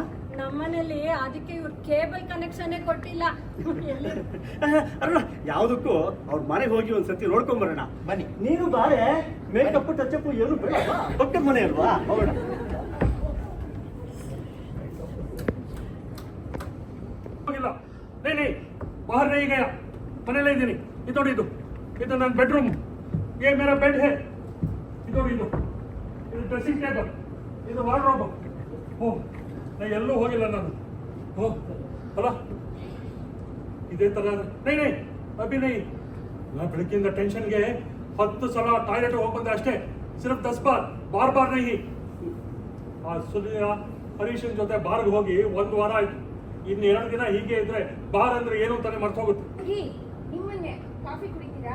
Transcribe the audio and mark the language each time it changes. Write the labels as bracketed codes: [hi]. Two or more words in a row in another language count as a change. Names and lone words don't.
[kn] ನಮ್ಮನೇಲಿ ಅದಕ್ಕೆ ಇವ್ರು [en] cable connection [kn] ಕೊಟ್ಟಿಲ್ಲ. ಎಲ್ಲಿ ಅರುಣ, ಯಾವುದಕ್ಕೂ ಅವ್ರ ಮನೆಗೆ ಹೋಗಿ ಒಂದ್ಸತಿ ನೋಡ್ಕೊಂಬರೋಣ. ಬನ್ನಿ. ನೀನು ಬಾರೆ, [en] makeup touchup [kn] ಏನು ಬೇಡ, ದೊಡ್ಡ ಮನೆ ಅಲ್ವಾ, ಹೋಗೋಣ. ಹೋಗಿಲ್ಲ. [hi] नहीं बाहर नहीं गया, [kn] ಮನೆಯಲ್ಲೇ ಇದ್ದೀನಿ. ಇದು ಇದು ನನ್ನ ಬೆಡ್ರೂಮ್. [hi] ये मेरा बेड है. [kn] ಇದು [en] dressing table, [kn] ಇದು ವಾರ್ಡ್ರೋಬ್. ಓ, ನಾನು ಎಲ್ಲೂ ಹೋಗಿಲ್ಲ ನಾನು. ಓ ಅಲ್ಲ, ಇದೇ ತರ [hi] नहीं अभी नहीं. [kn] ನಾನು ಬೆಳಗ್ಗಿಂದ ಟೆನ್ಷನ್ಗೆ 10 ಸಲ ಟಾಯ್ಲೆಟ್ ಹೋಗಿ ಬಂದೆ ಅಷ್ಟೇ. [hi] सिर्फ़ 10 बार बार नहीं. [kn] ಆ ಸುನಿಯ ಹರೀಶನ್ ಜೊತೆ ಬಾರ್ಗೆ ಹೋಗಿ 1 ವಾರ ಆಯ್ತು. ಇನ್ನು 2 ದಿನ ಹೀಗೆ ಇದ್ರೆ ಬಾರ್ ಅಂದ್ರೆ ಏನು ಅಂತಾನೆ ಮರ್ತೋಗುತ್ತೆ. ರೀ, ನಿಮ್ಮನ್ನೇ ಕಾಫಿ ಕುಡಿತೀರಾ?